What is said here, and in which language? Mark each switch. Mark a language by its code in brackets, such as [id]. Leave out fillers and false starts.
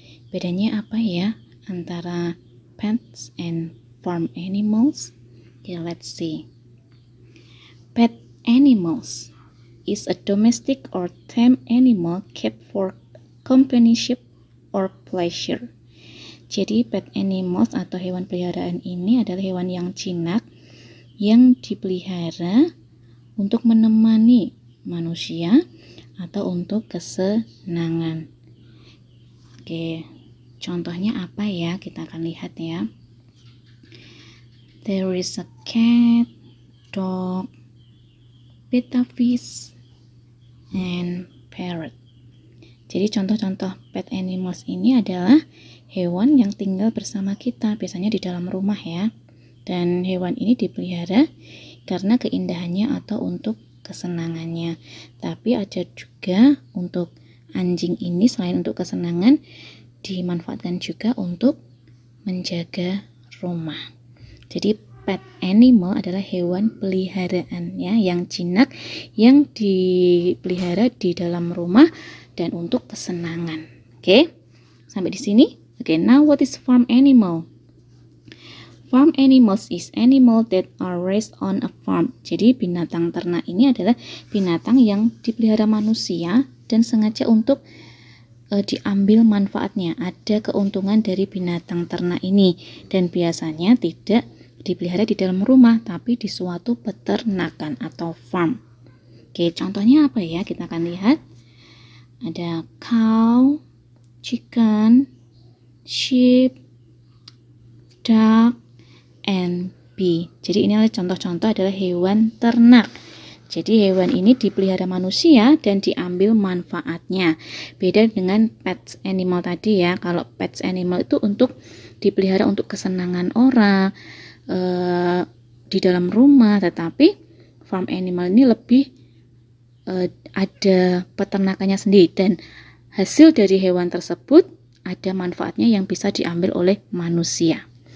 [id] Bedanya apa ya antara [en] pets and farm animals? Okay, let's see. Pet animals is a domestic or tame animal kept for companionship or pleasure. [id] Jadi pet animals atau hewan peliharaan ini adalah hewan yang jinak yang dipelihara untuk menemani manusia atau untuk kesenangan. Oke, contohnya apa ya? Kita akan lihat ya. [en] There is a cat, dog, betta fish, and parrot. [id] Jadi contoh-contoh pet animals ini adalah hewan yang tinggal bersama kita, biasanya di dalam rumah ya. Dan hewan ini dipelihara karena keindahannya atau untuk kesenangannya. Tapi ada juga untuk anjing ini selain untuk kesenangan dimanfaatkan juga untuk menjaga rumah. Jadi pet animal adalah hewan peliharaan ya, yang jinak yang dipelihara di dalam rumah dan untuk kesenangan. Oke, sampai di sini. [en] Oke, now what is farm animal? Farm animals is animal that are raised on a farm. [id] Jadi binatang ternak ini adalah binatang yang dipelihara manusia dan sengaja untuk diambil manfaatnya. Ada keuntungan dari binatang ternak ini dan biasanya tidak dipelihara di dalam rumah tapi di suatu peternakan atau farm. Oke, contohnya apa ya? Kita akan lihat. [en] Ada cow, chicken, sheep, duck, and bee. [id] Jadi ini adalah contoh-contoh adalah hewan ternak. Jadi hewan ini dipelihara manusia dan diambil manfaatnya. Beda dengan pets animal tadi ya. Kalau pets animal itu untuk dipelihara untuk kesenangan orang di dalam rumah, tetapi farm animal ini lebih ada peternakannya sendiri dan hasil dari hewan tersebut ada manfaatnya yang bisa diambil oleh manusia.